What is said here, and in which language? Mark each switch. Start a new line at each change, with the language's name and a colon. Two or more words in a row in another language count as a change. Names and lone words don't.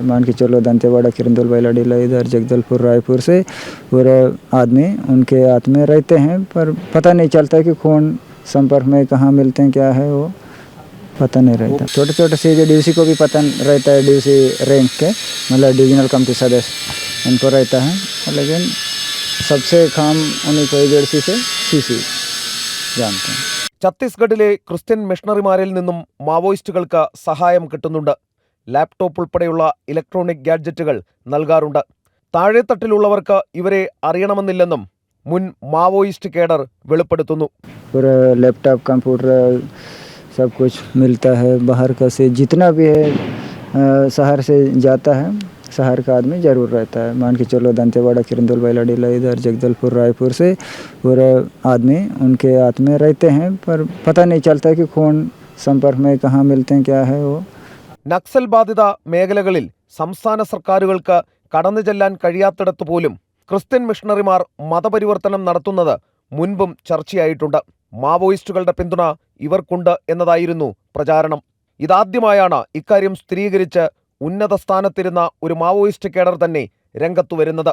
Hindi: मान के चलो दंतेवाड़ा, किरंदुल, बैलाडीला, इधर जगदलपुर, रायपुर से पूरा आदमी उनके हाथ में रहते हैं, पर पता नहीं चलता कि कौन संपर्क में कहाँ मिलते हैं, क्या है वो पता नहीं रहता. छोटे छोटे से जो DC को भी पता रहता है, DC रैंक के मतलब
English: divisional committee
Hindi: सदस्य उनको रहता है, लेकिन सबसे काम उन्हीं को एजेंसी से CC जानते हैं.
Malayalam: ഛത്തീസ്ഗഡിലെ ക്രിസ്ത്യൻ മിഷണറിമാരിൽ നിന്നും മാവോയിസ്റ്റുകൾക്ക് സഹായം കിട്ടുന്നുണ്ട്. ലാപ്ടോപ്പ് ഉൾപ്പെടെയുള്ള ഇലക്ട്രോണിക് ഗാഡ്ജറ്റുകൾ നൽകാറുണ്ട്. താഴെത്തട്ടിലുള്ളവർക്ക് ഇവരെ അറിയണമെന്നില്ലെന്നും മുൻ മാവോയിസ്റ്റ് കേഡർ വെളിപ്പെടുത്തുന്നു.
Hindi: पूरा लैपटॉप, कंप्यूटर सब कुछ मिलता है. बाहर का से जितना भी है शहर से जाता है, शहर का आदमी ज़रूर रहता है. मान के चलो दंतेवाड़ा, किरंदुल, बैलाडीला, इधर जगदलपुर, रायपुर से पूरा आदमी उनके हाथ में रहते हैं, पर पता नहीं चलता कि कौन संपर्क में कहाँ मिलते हैं, क्या है वो.
Malayalam: നക്സൽ ബാധിത മേഖലകളിൽ സംസ്ഥാന സർക്കാരുകൾക്ക് കടന്നു ചെല്ലാൻ കഴിയാത്തിടത്തു പോലും ക്രിസ്ത്യൻ മിഷണറിമാർ മതപരിവർത്തനം നടത്തുന്നത് മുൻപും ചർച്ചയായിട്ടുണ്ട്. മാവോയിസ്റ്റുകളുടെ പിന്തുണ ഇവർക്കുണ്ട് എന്നതായിരുന്നു പ്രചാരണം. ഇതാദ്യമായാണ് ഇക്കാര്യം സ്ഥിരീകരിച്ച് ഉന്നത സ്ഥാനത്തിരുന്ന ഒരു മാവോയിസ്റ്റ് കേഡർ തന്നെ രംഗത്തു വരുന്നത്.